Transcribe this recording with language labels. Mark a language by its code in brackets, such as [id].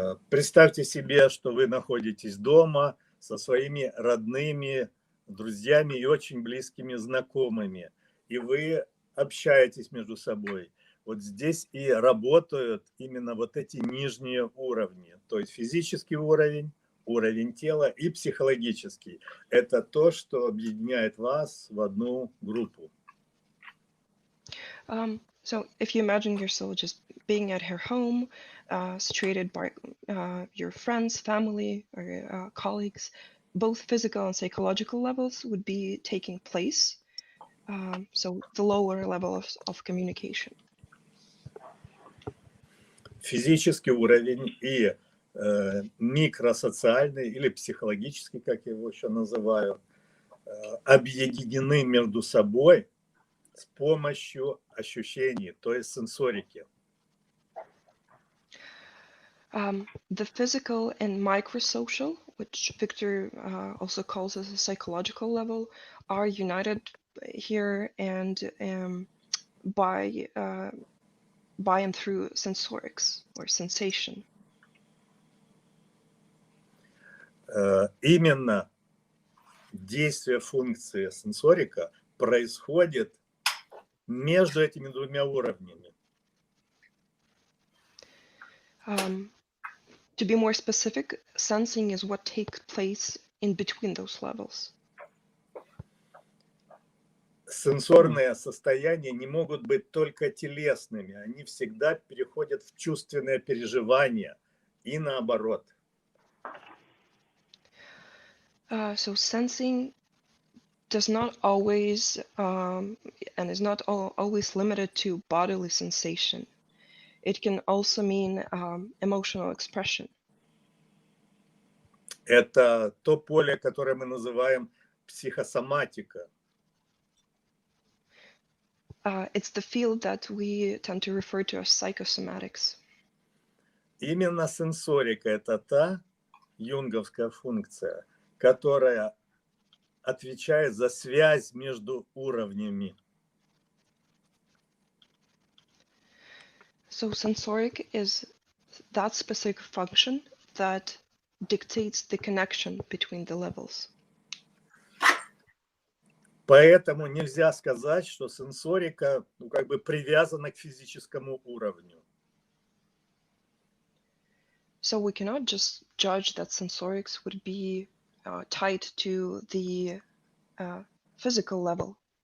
[ru] Представьте себе, что вы находитесь дома со своими родными, друзьями и очень близкими знакомыми, и вы общаетесь между собой. Вот здесь и работают именно вот эти нижние уровни, то есть физический уровень, уровень тела и психологический. Это то, что объединяет вас в одну группу. [en] So if you imagine yourself just being at her home, situated by your friends, family, or colleagues, both physical and psychological levels would be taking place. So the lower level of communication. [ru] Физический уровень и микросоциальный или психологический, как я его еще называю, объединены между собой с помощью ощущений, то есть сенсорики. [en] The physical and microsocial, which Victor also calls as a psychological level, are united here and by and through sensorics or sensation. [ru] Именно действие функции сенсорика происходит между этими двумя уровнями. [en] To be more specific, sensing is what takes place in between those levels. [ru] Сенсорные состояния не могут быть только телесными, они всегда переходят в чувственное переживание и наоборот. [en] So sensing does not always and is not always limited to bodily sensation. It can also mean emotional expression. [ru] Это то поле, которое мы называем психосоматика. [en] It's the field that we tend to refer to as psychosomatics. [ru] Именно сенсорика – это та юнговская функция, которая отвечает за связь между уровнями. [en] So sensoric is that specific function that dictates the connection between the levels. [ru] Поэтому нельзя сказать, что сенсорика как бы привязана к физическому уровню. [en] So we cannot just judge that sensorics would be tied to the physical level.